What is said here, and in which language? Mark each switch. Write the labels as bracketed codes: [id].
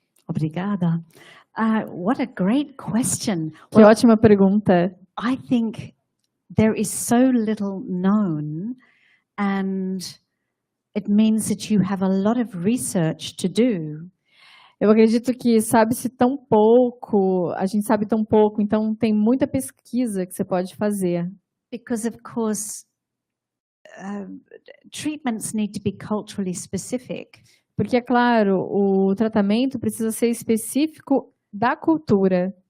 [pt] Obrigada. [en] What a great question. [pt] Que ótima pergunta. [en] I think there is so little known, and it means that you have a lot of research to do. [pt] Eu acredito que sabe-se tão pouco, a gente sabe tão pouco, então tem muita pesquisa que você pode fazer. [en] Because of course, treatments need to be culturally specific. [pt] Porque, é claro, o tratamento precisa ser específico da cultura.